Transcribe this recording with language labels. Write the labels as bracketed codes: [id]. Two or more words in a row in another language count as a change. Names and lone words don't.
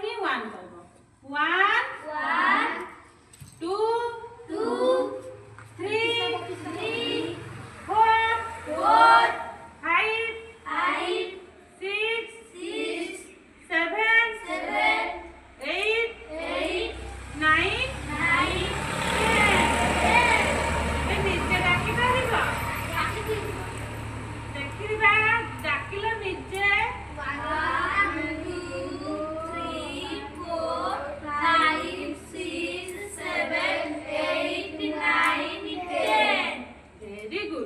[en] वन कहब one two three four five six seven eight nine [or] ନିଜେ ଡାକି ପାରିବ ଦେଖିବା ଡାକିଲ ନିଜେ [en] very good.